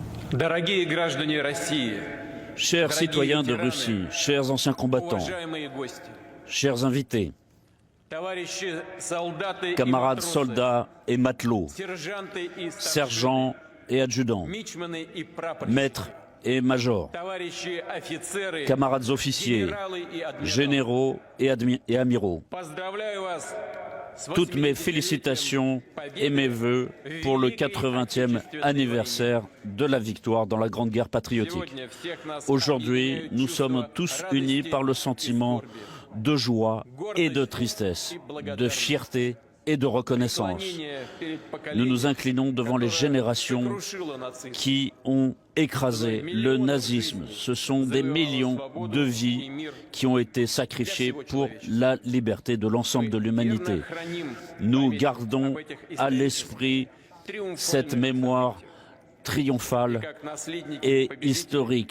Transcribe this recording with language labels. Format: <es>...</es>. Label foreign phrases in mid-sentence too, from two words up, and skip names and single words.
<ru>Дорогие граждане России,</ru> <fr>Chers citoyens de Russie, chers anciens combattants,</fr> <ru>уважаемые гости,</ru> <fr>chers invités,</fr> <ru>товарищи солдаты и</ru> <fr>camarades</fr> <ru>матросы,</ru> <fr>soldats et matelots,</fr> <ru>сержанты и старшины,</ru> <fr>sergents et adjudants,</fr> <ru>мичманы и прапорщики,</ru> <fr>maîtres et majors,</fr> <ru>товарищи офицеры,</ru> <fr>camarades officiers,</fr> <ru>генералы и адмиралы.</ru> <fr>généraux et amiraux.</fr> <ru>Поздравляю вас с</ru> <fr>Toutes mes</fr> <ru>80-летием</ru> <fr>félicitations et</fr> <ru>победы</ru> <fr>mes vœux pour le</fr> <ru>в Великой</ru> <fr>80e</fr> <ru>Отечественной</ru> <fr>anniversaire de la victoire dans la Grande Guerre</fr> <ru>войне.</ru> <fr>patriotique.</fr> <ru>Сегодня всех нас</ru> <fr>Aujourd'hui,</fr> <ru>объединяют</ru> <fr>nous</fr> <ru>чувства</ru> <fr>sommes tous</fr> <ru>радости</ru> <fr>unis par le</fr> <ru>и</ru> <fr>sentiment</fr> <ru>скорби,</ru> <fr>de joie et de tristesse, de fierté et de reconnaissance.</fr> <ru>преклонение перед</ru> <fr>Nous nous</fr> <ru>поколением,</ru> <fr>inclinons devant les</fr> <ru>которое</ru> <fr>générations</fr> <ru>сокрушило нацизм.</ru> <fr>qui ont écrasé le nazisme. Ce sont des millions de vies qui ont été sacrifiées pour la liberté de l'ensemble de l'humanité. Nous gardons à l'esprit cette mémoire triomphale et historique.</fr>